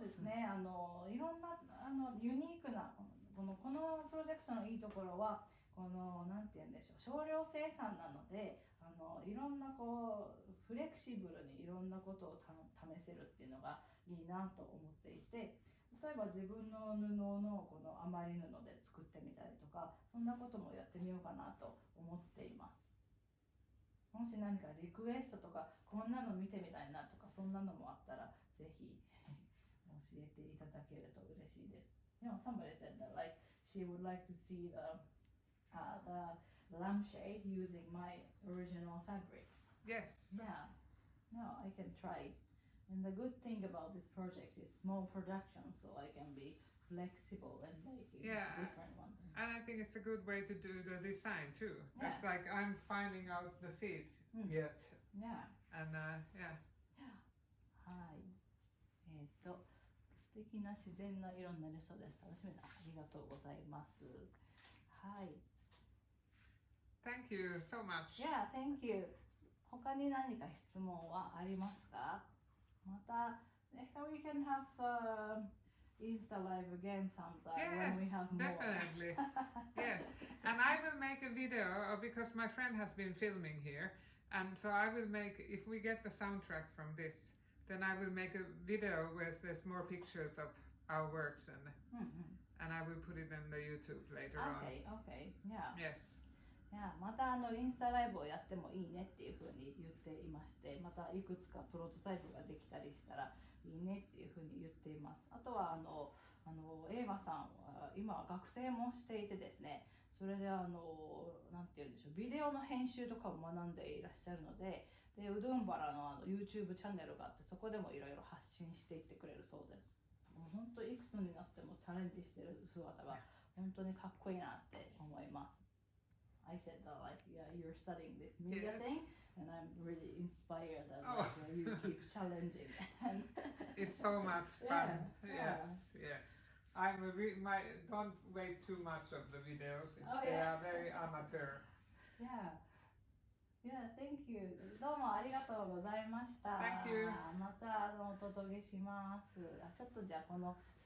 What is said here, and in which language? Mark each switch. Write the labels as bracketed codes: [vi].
[ja] そうですね、いろんなユニークなこのプロジェクトのいいところはなんて言うんでしょう、少量生産なのでいろんなフレキシブルにいろんなことを試せるっていうのがいいなと思っていて、例えば自分の布のこの余り布で作ってみたりとか、そんなこともやってみようかなと思っています。もし何かリクエストとかこんなの見てみたいなとかそんなのもあったらぜひ教えていただけると嬉しいです。 [en] Somebody said that like she would like to see the lampshade using my original fabrics. Yes. Yeah. No, I can try. And the good thing about this project is small production, so I can be flexible and make different ones. And I think it's a good way to do the design too. Yeah. It's like I'm finding out the feet yet. Yeah. And yeah. [ja] はい。素敵な自然の色になりそうです。楽しみだ。ありがとうございます。はい。 [en] Thank you so much. Yeah, thank you. [ja] 他に何か質問はありますか？また、 [en] we can have Insta live again sometime when we have more. Definitely. Yes, and I will make a video because my friend has been filming here, and so I will make, if we get the soundtrack from this, then I will make a video where there's more pictures of our works and I will put it in the YouTube later on. Okay, yeah. Yes. [ja] またインスタライブをやってもいいねっていうふうに言っていまして、またいくつかプロトタイプができたりしたらいいねっていうふうに言っています。あとはエーマさんは今学生もしていてですね、それでなんて言うんでしょう、ビデオの編集とかも学んでいらっしゃるので、ウドゥンバラのYouTube チャンネルがあって、そこでもいろいろ発信していってくれるそうです。もう本当いくつになってもチャレンジしてる姿が本当にかっこいいなって思います。 [en] I said that like you're studying this media thing, and I'm really inspired that you keep challenging. And it's so much fun. Yes. Don't wait too much of the videos. They are very amateur. Yeah, thank you. [ja] どうもありがとうございました。 [en] Thank you. [ja] またお届けします。ちょっとじゃあこの